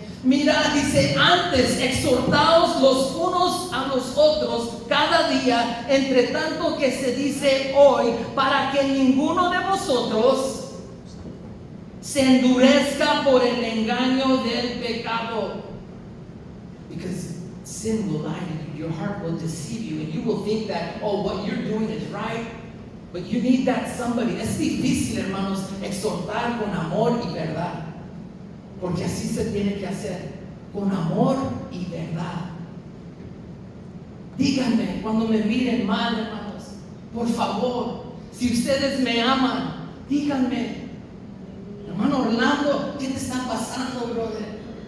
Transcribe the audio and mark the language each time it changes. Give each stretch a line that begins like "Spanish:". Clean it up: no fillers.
Spanish: Mira, dice, antes exhortaos los unos a los otros cada día, entre tanto que se dice hoy, para que ninguno de vosotros se endurezca por el engaño del pecado.
English: Because sin will lie to you, your heart will deceive you, and you will think that, oh, what you're doing is right, but you need that somebody.
Spanish: Es difícil, hermanos, exhortar con amor y verdad. Porque así se tiene que hacer, con amor y verdad. Díganme cuando me miren mal, hermanos, por favor, si ustedes me aman, díganme, hermano Orlando, ¿qué te está pasando, brother?